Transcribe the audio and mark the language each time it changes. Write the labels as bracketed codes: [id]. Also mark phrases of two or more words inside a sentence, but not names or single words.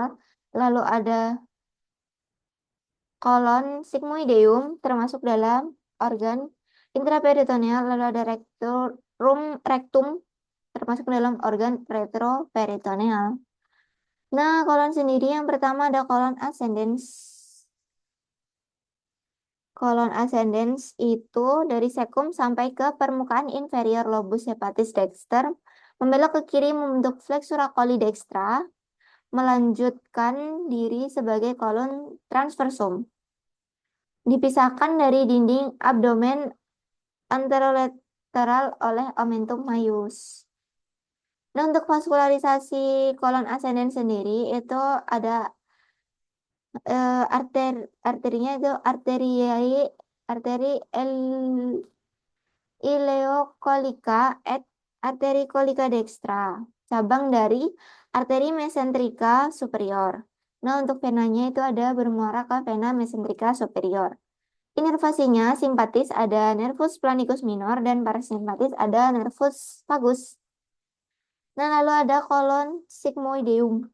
[id] Lalu ada kolon sigmoideum termasuk dalam organ intraperitoneal. Lalu ada rectum termasuk dalam organ retroperitoneal. Nah, kolon sendiri yang pertama ada kolon ascendens. Kolon ascendens itu dari sekum sampai ke permukaan inferior [la] lobus hepatis dexter, [id] membelok ke kiri membentuk [la] flexura coli dextra, [id] melanjutkan diri sebagai kolon transversum. Dipisahkan dari dinding abdomen anterolateral oleh [la] omentum maius. [id] Nah, untuk vaskularisasi kolon ascendens sendiri itu ada arterinya itu arteri ileokolika et arteri kolika dextra, cabang dari arteri mesentrika superior. Nah, untuk venanya itu ada bermuara ke vena mesentrika superior. Inervasinya simpatis ada [la] nervus planicus minor [id] dan parasimpatis ada [la] nervus vagus. [id] Nah, lalu ada kolon sigmoideum.